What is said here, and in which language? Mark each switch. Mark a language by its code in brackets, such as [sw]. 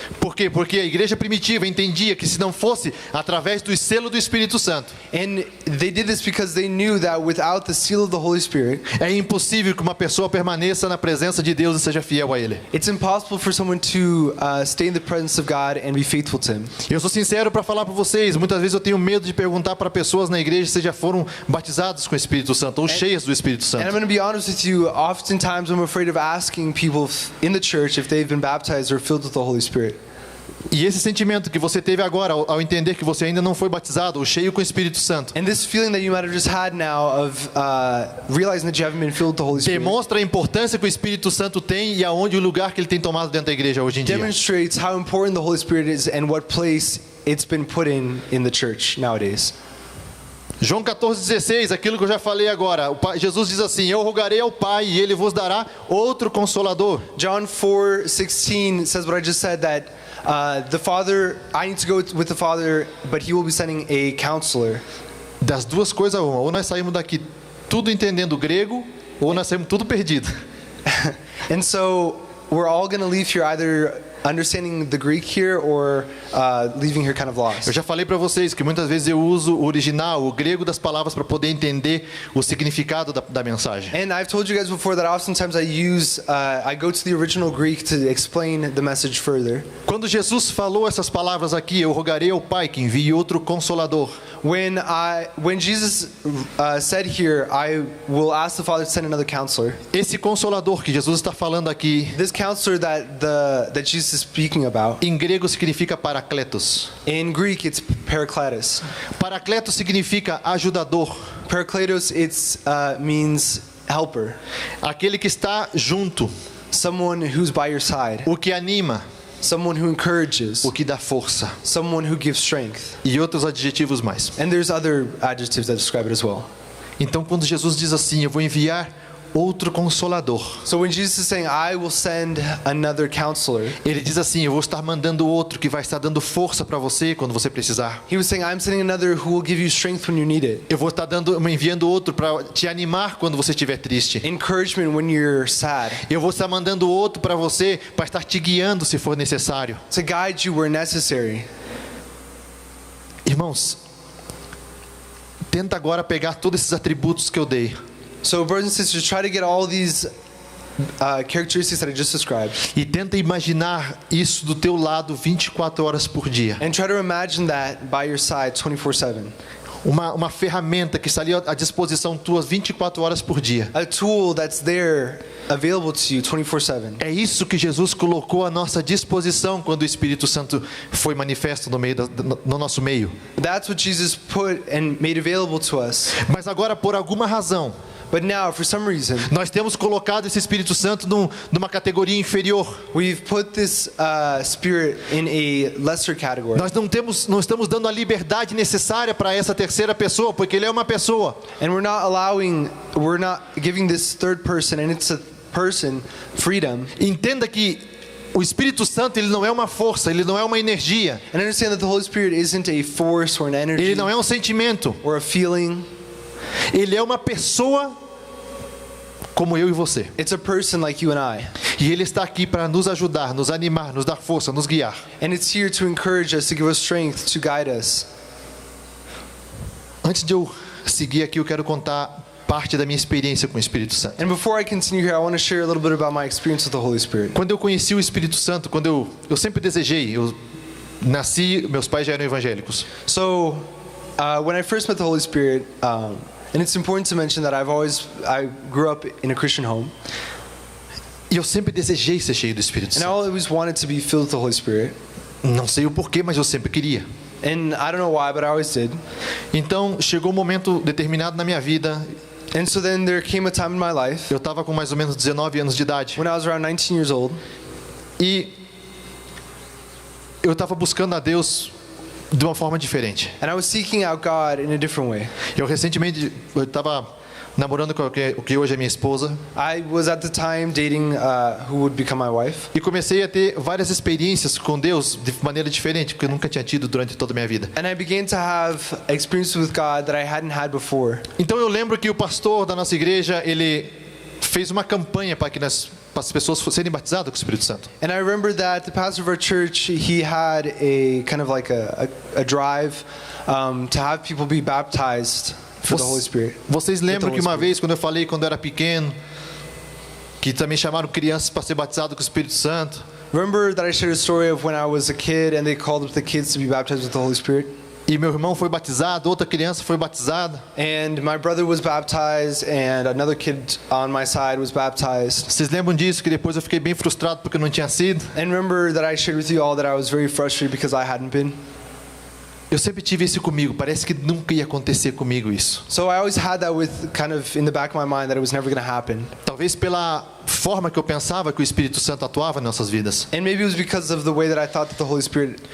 [pt] Por quê? Porque a igreja primitiva entendia que se não fosse através do selo do Espírito Santo, [en] And they did this because they knew that without the seal of the Holy Spirit, [pt] é impossível que uma pessoa permaneça na presença de Deus e seja fiel a Ele. [en] it's impossible for someone to stay in the presence of God and be faithful to Him. [pt] Eu sou sincero para falar para vocês, muitas vezes eu tenho medo de perguntar para pessoas na igreja se já foram batizados com o Espírito Santo ou cheias do Espírito [en] And I'm [pt] Santo. [en] going to be honest with you, oftentimes I'm afraid of asking people in the church if they've been baptized or filled with the Holy Spirit. [pt] E esse sentimento que você teve agora ao entender que você ainda não foi batizado ou cheio com o Espírito Santo, [en] And this feeling that you might have just had now of realizing that you haven't been filled with the Holy Spirit [pt] demonstra a importância que o Espírito Santo tem e aonde o lugar que ele tem tomado dentro da igreja hoje em dia. [en] demonstrates how important the Holy Spirit is and what place it's been put in the church nowadays. [pt] João 14,16, aquilo que eu já falei agora. Jesus diz assim, eu rogarei ao Pai e Ele vos dará outro Consolador. [en] John 4:16 says what I just said, that the Father, I need to go with the Father, but He will be sending a counselor. [pt] Das duas coisas uma, ou nós saímos daqui tudo entendendo grego, ou nós saímos tudo perdido. [en] And so we're all going to leave here either understanding the Greek here or leaving here kind of lost. [pt] Eu já falei para vocês que muitas vezes eu uso o original, o grego das palavras para poder entender o significado da mensagem. [en] And I've told you guys before that oftentimes I go to the original Greek to explain the message further. [pt] Quando Jesus falou essas palavras aqui, eu rogarei ao Pai que envie outro consolador. [en] When Jesus said here, I will ask the Father to send another counselor. [pt] Esse consolador que Jesus está falando aqui, [en] This counselor that Jesus is speaking about, [pt] em grego significa parakletos. [en] in Greek it's parakletos. [pt] Parakletos significa ajudador, [en] Parakletos means helper, [pt] aquele que está junto, [en] someone who's by your side, [pt] o que anima, [en] someone who encourages, [pt] o que dá força [en] someone who gives strength. [pt] e outros adjetivos mais. [en] And there's other adjectives that describe it as well. [pt] Então, quando Jesus diz assim, eu vou enviar outro consolador, [en] So when Jesus is saying, I will send another counselor, [pt] ele diz assim, eu vou estar mandando outro que vai estar dando força para você quando você precisar. [en] he was saying, I'm sending another who will give you strength when you need it, [pt] Eu vou estar enviando outro para te animar quando você estiver triste. [en] encouragement when you're sad, [pt] Eu vou estar mandando outro para você para estar te guiando se for necessário. [en] to guide you where necessary. [pt] Irmãos, tenta agora pegar todos esses atributos que eu dei [en] So brothers and sisters, try to get all these characteristics that I just described, [pt] e tenta imaginar isso do teu lado 24 horas por dia. [en] and try to imagine that by your side 24/7. [pt] Uma ferramenta que está ali à disposição tua 24 horas por dia. [en] A tool that's there available to you 24/7. [pt] É isso que Jesus colocou à nossa disposição quando o Espírito Santo foi manifesto no nosso meio. [en] That's what Jesus put and made available to us. [pt] Mas agora, por alguma razão, [en] But now, for some reason, [pt] nós temos colocado esse Espírito Santo numa categoria inferior. [en] we've put this spirit in a lesser category. [pt] Nós não estamos dando a liberdade necessária para essa terceira pessoa, porque ele é uma pessoa. [en] And we're not giving this third person, and it's a person, freedom. [pt] Entenda que o Espírito Santo, ele não é uma força, ele não é uma energia, [en] And understand that the Holy Spirit isn't a force or an energy [pt] ele não é um sentimento, [en] or a feeling. [pt] ele é uma pessoa como eu e você. [en] It's a person like you and I. [pt] E ele está aqui para nos ajudar, nos animar, nos dar força, nos guiar. [en] And it's here to encourage us, to give us strength, to guide us. [pt] Antes de eu seguir aqui, eu quero contar parte da minha experiência com o Espírito Santo. [en] And before I continue here, I want to share a little bit about my experience with the Holy Spirit. [pt] Quando eu conheci o Espírito Santo, eu sempre desejei, eu nasci, meus pais já eram evangélicos. [en] So, when I first met the Holy Spirit, and it's important to mention that I grew up in a Christian home, [pt] E eu sempre desejei ser cheio do Espírito [en] and I [pt] Santo. [en] always wanted to be filled with the Holy Spirit. [pt] Não sei o porquê, mas eu sempre queria. [en] And I don't know why, but I always did. [pt] Então, chegou um momento determinado na minha vida, [en] And so then there came a time in my life [pt] eu estava com mais ou menos 19 anos de idade, [en] when I was around 19 years old, [pt] e eu estava buscando a Deus de uma forma diferente. [en] and I was seeking out God in a different way. [pt] Eu estava namorando com o que hoje é minha esposa, [en] I was at the time dating who would become my wife, [pt] e comecei a ter várias experiências com Deus de maneira diferente, que eu nunca tinha tido durante toda a minha vida. [en] and I began to have experiences with God that I hadn't had before. [pt] Então eu lembro que o pastor da nossa igreja, ele fez uma campanha para as pessoas serem batizadas com o Espírito Santo. [en] And I remember that the pastor of our church, he had a kind of like a drive to have people be baptized for the Holy Spirit. [pt] Vocês lembram [en] With [pt] que [en] the [pt] uma [en] Holy [pt] vez, quando eu falei quando eu era pequeno, que também chamaram crianças para ser batizado com o Espírito Santo? [en] Remember that I shared a story of when I was a kid and they called up the kids to be baptized with the Holy Spirit? [pt] E meu irmão foi batizado, outra criança foi batizada. [en] And my brother was baptized and another kid on my side was baptized. [pt] Vocês lembram disso, que depois eu fiquei bem frustrado porque não tinha sido? [en] And remember that I shared with you all that I was very frustrated because I hadn't been. [pt] Eu sempre tive isso comigo, parece que nunca ia acontecer comigo isso. [en] So I always had that with kind of in the back of my mind that it was never going to happen. [pt] Talvez pela forma que eu pensava que o Espírito Santo atuava em nossas vidas. [en] And maybe it was because of the way that I thought that the Holy Spirit